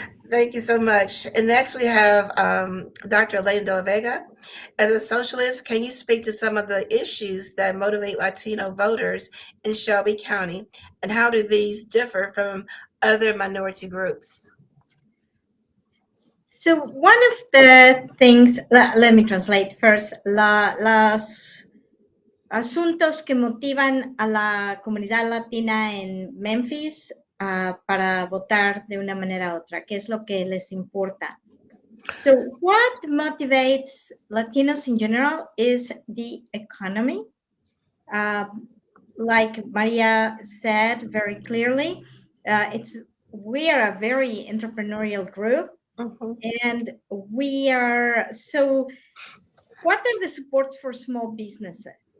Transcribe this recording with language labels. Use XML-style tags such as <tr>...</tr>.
<en>Thank you so much. And next we have Dr. Elena Delavega. As a socialist, can you speak to some of the issues that motivate Latino voters in Shelby County, and how do these differ from other minority groups? So one of the things, let me translate first,</en> <es>los asuntos que motivan a la comunidad latina en Memphis para votar de una manera u otra, ¿qué es lo que les importa?</es> <en>So what motivates Latinos in general is the economy. Like Maria said very clearly, we are a very entrepreneurial group, and so what are the supports for small businesses?</en>